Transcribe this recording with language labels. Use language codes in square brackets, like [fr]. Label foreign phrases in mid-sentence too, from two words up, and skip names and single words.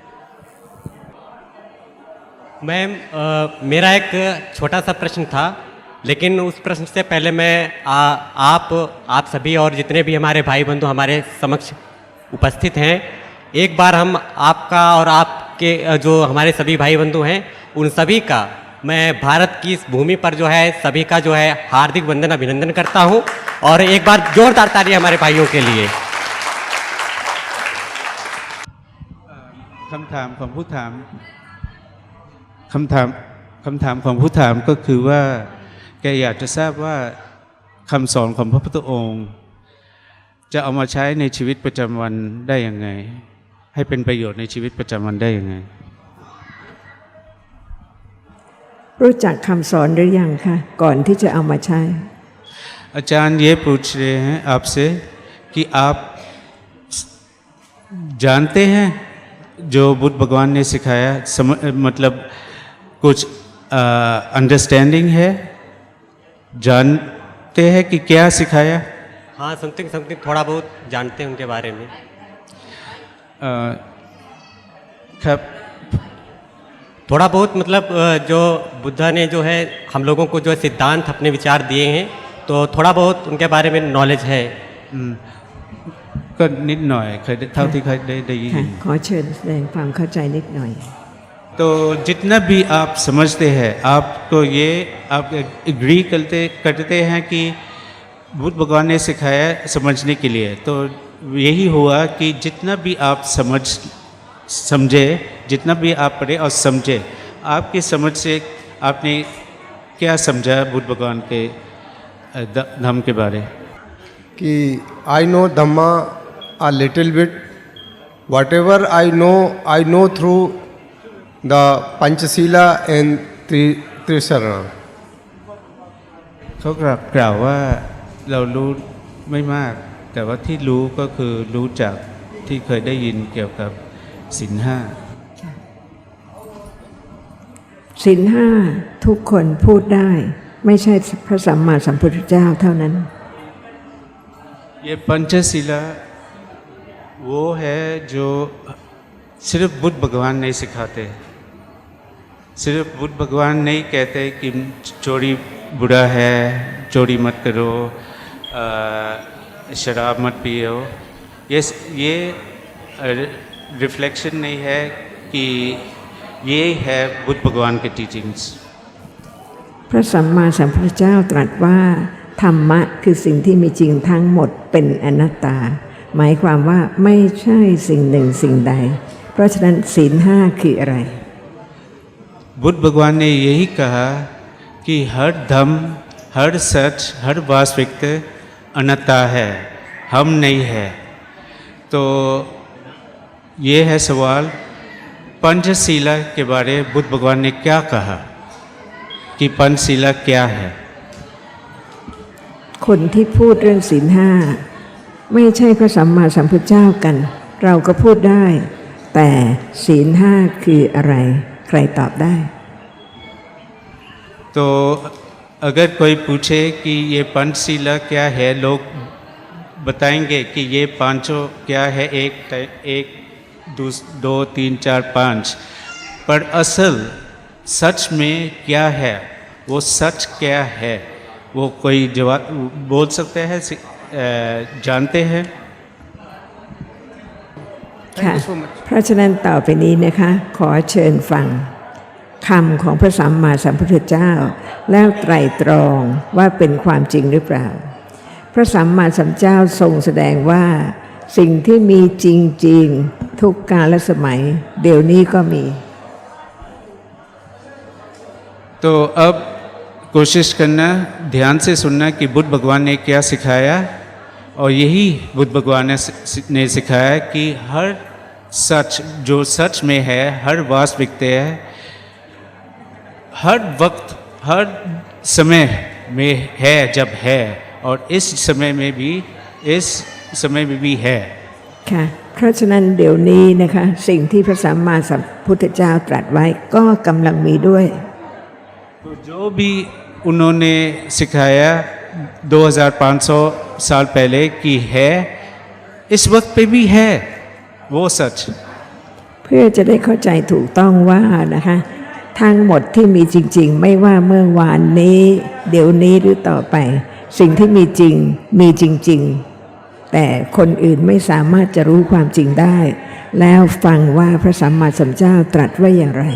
[hi] मैम मेरा एक छोटा सा प्रश्न था, लेकिन उस प्रश्न से पहले मैं आप सभी और जितने भी हमारे भाई बंधु हमारे समक्ष उपस्थित हैं, एक बार हम आपका और आपके जो हमारे सभी भाई बंधु हैं उन सभी का मैं भारत की इस भूमि पर जो है सभी का जो है हार्दिक वंदन अभिनंदन करता हूं और एक बार जोरदार ताली हमारे भाइयों के लिए। [th] คำถามของผู้ถามของผู้ถามก็คือว่าแกอยากจะทราบว่าคำสอนของพระพุทธองค์จะเอามาใช้ในชีวิตประจำวันได้ยังไง ให้เป็นประโยชน์ในชีวิตประจำวันได้ยังไง รู้จักคำสอนหรือยังคะก่อนที่จะเอามาใช้ [hi] आचार्य ये पूछ रहे हैं आपसे कि आप जानते हैं जो बुद्ध भगवान ने सिखाया, मतलब कुछ अंडरस्टैंडिंग है, जानते हैं कि क्या सिखाया? हाँ, समथिंग थोड़ा बहुत जानते हैं उनके बारे में। थोड़ा बहुत मतलब जो बुद्धा ने जो है हम लोगों को जो सिद्धांत अपने विचार दिए हैं, तो थोड़ा बहुत उनके बारे में नॉलेज है। [th] ก็นิดหน่อยเคยเท่าที่เคยได้ยิ ค่ะ น ขอเชิญแสดงความเข้าใจนิดหน่อย [hi] तो जितना भी आप समझते हैं, आपको ये आप एग्री करते हैं कि बुद्ध भगवान ने सिखाया समझने के लिए, तो यही हुआ कि जितना भी आप समझे, जितना भी आप पढ़े और समझे, आपकी समझ से आपने क्या समझा बुद्ध भगवान के धम्म के बारे? [en] कि I know Dhamma a little bit. Whatever I know through the Panchasila and Trisarana. [th] เขากล่าวว่าเรารู้ไม่มาก แต่ว่าที่รู้ก็คือรู้จากที่เคยได้ยินเกี่ยวกับศีลห้า ศีลห้าทุกคนพูดได้ไม่ใช่พระสัมมาสัมพุทธเจ้าเท่านั้น [hi] ये पंचशीला वो है जो सिर्फ बुद्ध भगवान नहीं सिखाते, सिर्फ बुद्ध भगवान नहीं कहते कि चोरी बुरा है, चोरी मत करो, शराब मत पियो। ये रिफ्लेक्शन नहीं है कि ये है बुद्ध भगवान के टीचिंग्स। [th] พระสัมมาสัมพุทธเจ้าตรัสว่าธรรมะคือสิ่งที่มีจริงทั้งหมดเป็นอนัตตา หมายความว่าไม่ใช่สิ่งหนึ่งสิ่งใด เพราะฉะนั้นศีลห้าคืออะไร [hi] बुद्ध भगवान ने यही कहा कि हर धम्म, हर सच, हर वास्तविकता अनंता है, हम नहीं है। तो ये है सवाल, पंचशीला के बारे में बुद्ध भगवान ने क्या कहा कि पंचशीला क्या है? [th] คนที่พูดเรื่องศีลห้าไม่ใช่พระสัมมาสัมพุทธเจ้ากัน เราก็พูดได้ แต่ศีลห้าคืออะไร ใครตอบได้ [hi] तो अगर कोई पूछे कि ये पंचशीला क्या है, लोग बताएंगे कि ये पांचों क्या है, एक दो तीन चार पाँच, पर असल सच में क्या है, वो सच क्या है, वो कोई जवाब बोल सकते हैं, जानते हैं? [th] ค่ะเพราะฉะนั้นต่อไปนี้นะคะขอเชิญฟังคำของพระสัมมาสัมพุทธเจ้าแล้วไตร่ตรองว่าเป็นความจริงหรือเปล่าพระสัมมาสัมพุทธเจ้าทรงแสดงว่าสิ่งที่มีจริงๆทุกกาลสมัยเดี๋ยวนี้ก็มี [hi] तो अब कोशिश करना ध्यान से सुनना कि बुद्ध भगवान ने क्या सिखाया, और यही बुद्ध भगवान ने सिखाया कि हर सच जो सच में है, हर वास्तविकता है, हर वक्त हर समय में है जब है, और इस समय में भी है। [th] ค่ะเพราะฉะนั้นเดี๋ยวนี้นะคะสิ่งที่พระสัมมาสัมพุทธเจ้าตรัสไว้ก็กำลังมีด้วย [hi] तो जो भी उन्होंने सिखाया 2500 साल पहले की है, इस वक्त पे भी है वो सच। [th] เพื่อจะได้เข้าใจถูกต้องว่านะคะทั้งหมดที่มีจริงๆไม่ว่าเมื่อวานนี้เดี๋ยวนี้หรือต่อไป สิ่งที่มีจริงมีจริงๆแต่คนอื่นไม่สามารถจะรู้ความจริงได้ แล้วฟังว่าพระสัมมาสัมพุทธเจ้าตรัสไว้อย่างไร